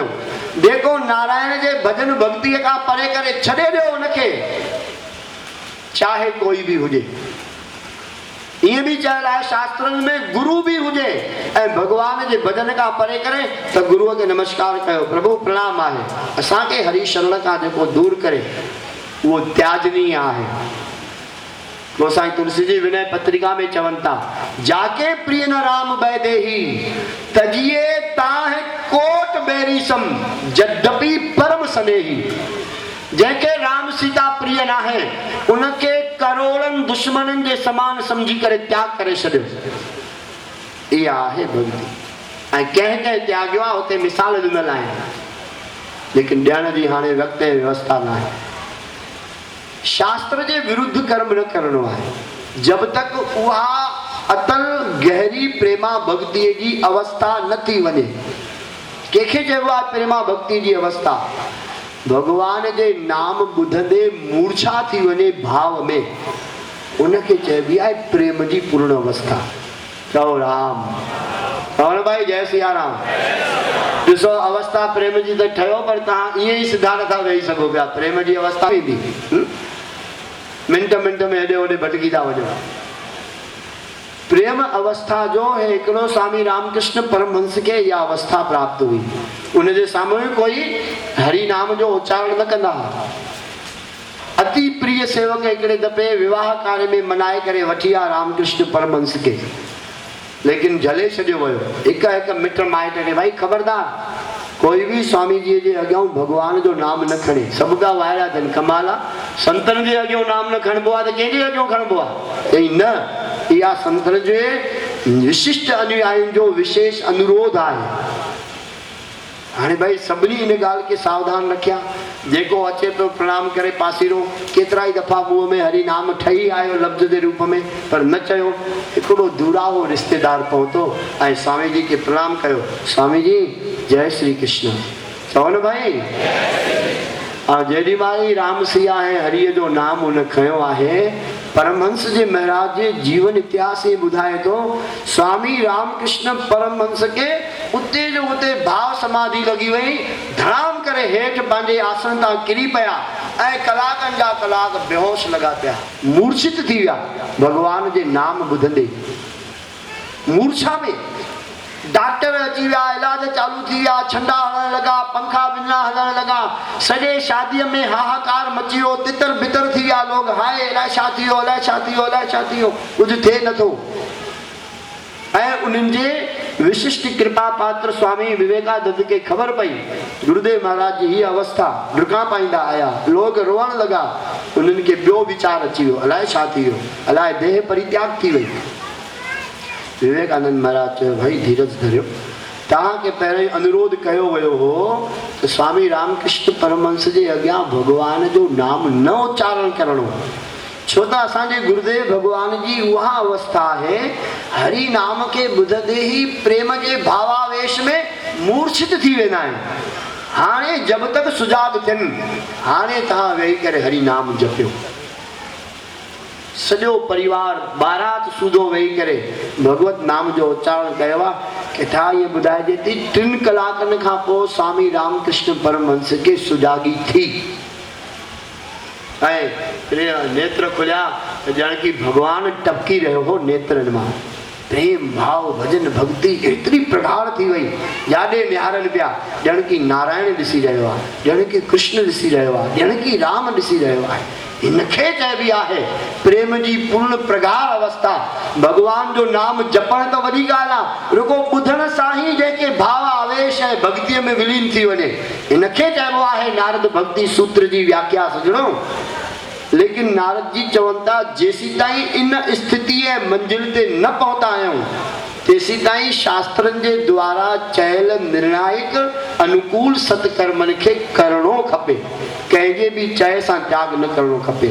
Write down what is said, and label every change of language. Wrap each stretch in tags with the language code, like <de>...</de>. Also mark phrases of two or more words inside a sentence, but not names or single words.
<sd>जेको नारायण जे भजन भक्तीअ खां परे करे छॾे ॾियो उनखे, चाहे कोई बि हुजे। ईअं बि चयल आहे शास्त्रनि में गुरु बि हुजे ऐं भॻवान जे भजन खां परे करे त गुरूअ खे नमस्कार कयो, प्रभु प्रणाम आहे। असांखे हरि शरण खां जेको दूर करे उहो त्याजनीय आहे। तो साईं तुलसी जी विनय पत्रिका में चवनि था,</sd> <hi>जाके प्रिय न राम बैदेही तजिए ताहे कोट बेरी सम यद्यपि परम स्नेही।</hi> <sd>जंहिंखे राम सीता प्रिय न आहे उनखे करोड़नि दुश्मननि जे समान समझी करे त्याग करे छॾियो। इहा आहे भक्ति। ऐं कंहिं कंहिं त्यागियो आहे उते मिसाल ॾिनल आहिनि, लेकिन ॾियण जी हाणे वक़्त ऐं व्यवस्था न आहे। शास्त्र जे विरुद्ध कर्म न करणो आहे जब तक उहा अतल गहरी प्रेमा भक्तीअ जी अवस्था न थी वञे। कंहिंखे चइबो आहे प्रेमा भक्ति जी अवस्था? भगवान जे नाम ॿुधंदे मूर्छा थी वञे भाव में, उनखे चइबी आहे प्रेम जी पूर्ण अवस्था। चओ राम राम भाई, जय सिया राम। ॾिसो अवस्था प्रेम जी त ठहियो, पर तव्हां ईअं ई सिधा नथा वेही सघो पिया। प्रेम जी अवस्था ईंदी मिंट मिंट में हेॾे होॾे भटकी था वञो। प्रेम अवस्था जो है हिकिड़ो स्वामी रामकृष्ण परमहंस खे इहा अवस्था प्राप्त हुई। उनजे साम्हूं कोई हरि नाम जो उच्चारण न कंदा। अति प्रिय सेवक हिकिड़े दफ़े विवाह कार्य में मनाए करे वठी आया रामकृष्ण परमहंस खे, लेकिन जले छॾियो वियो। हिकु हिकु मिट माइट खे भाई ख़बरदार, कोई भी स्वामी जी जे अॻियां भगवान जो नाम न खणे। सभु का वायरा अथनि, कमाल आहे। संतनि जे अॻियां नाम न खणबो आहे त कंहिंजे अॻियां खणबो आहे? चई न, इहा संतनि जे विशिष्ट अनुयायियुनि जो विशेष अनुरोध आहे। हाणे भाई सभिनी इन ॻाल्हि खे सावधान रखिया। जेको अचे पियो प्रणाम करे पासीरो। केतिरा ई दफ़ा मुंहं में हरि नाम ठही आयो लफ़्ज़ जे रूप में, पर न चयो। हिकिड़ो दूराहो रिश्तेदार पहुतो ऐं स्वामी जी खे प्रणाम कयो। स्वामी जी जय श्री कृष्ण। चओ न भाई। जेॾी महिल राम सिया ऐं हरिअ जो नाम उन खयो आहे, परमहंस जे महाराज जे जीवन इतिहास में ॿुधाए थो, स्वामी रामकृष्ण परमहंस खे उते जो उते भाव समाधि लॻी वई। धड़ाम करे हेठि पंहिंजे आसन तां किरी पिया ऐं कलाकनि जा कलाक बेहोश लॻा पिया, मूर्छित थी विया भगवान जे नाम ॿुधंदे। मूर्छा में डॉक्टर अची विया, इलाज चालू थी विया, छंडा हणण लॻा, पंखा बिना हलण लॻा। सॼे शादीअ में हाहाकार मची वियो, तितर बितर थी विया लोग। हाय अलाए छा थी वियो, अलाए छा थी वियो, अलाए छा थी वियो, कुझु थिए नथो। ऐं उन्हनि जे विशिष्ट कृपा पात्र स्वामी विवेकानंद खे ख़बर पई गुरुदेव महाराज जी हीअ अवस्था। डुका पाईंदा आया, लोग रोअण लॻा। उन्हनि खे ॿियो वीचार अची वियो, अलाए छा थी वियो, अलाए देह परित्याग थी वई। विवेकानंद महाराज चयो, भाई धीरज धरियो। तव्हांखे पहिरियों अनुरोध कयो वियो हो त स्वामी रामकृष्ण परमहंस जे अॻियां भगवान जो नाम न उच्चारण करणो, छो त असांजे गुरुदेव भगवान जी उहा अवस्था आहे, हरि नाम खे ॿुधंदे ई प्रेम जे भावावेश में मूर्छित थी वेंदा आहिनि। हाणे जब तक सुजाग थियनि, हाणे तव्हां वेही करे हरि नाम जपियो। सॼो परिवार बारात सूधो वेही करे भगवत नाम जो उच्चारण कयो आहे। किथां ईअं ॿुधाइजे थी 3 कलाकनि खां पोइ स्वामी रामकृष्ण परमहंस खे सुजागी थी ऐं नेत्र खुलिया त ॼण की भगवान टपकी रहियो हो नेत्रनि मां। प्रेम भाव भजन भक्ति एतिरी प्रगाढ़ थी वई, याॾे निहारनि पिया ॼण की नारायण ॾिसी रहियो आहे, ॼण की कृष्ण ॾिसी रहियो आहे, ॼण की राम ॾिसी रहियो आहे। हिनखे चइबी आहे प्रेम जी पूर्ण प्रगाढ़ अवस्था। भगवान जो नाम जपण त वॾी ॻाल्हि आहे, रुगो ॿुधण सां ई जंहिंखे भाव आवेश ऐं भक्तीअ में विलीन थी वञे, हिनखे चइबो आहे नारद भक्ति सूत्र जी व्याख्या सजणो। लेकिन नारद जी चवनि था, जेसी ताईं इन स्थिति ऐं मंजिल ते न पहुता आहियूं, तेसी ताईं शास्त्रनि जे द्वारा चयल निर्णायक अनुकूल सत्कर्मनि खे करणो खपे, कंहिंजे बि चए सां त्याग न करणो खपे।</sd>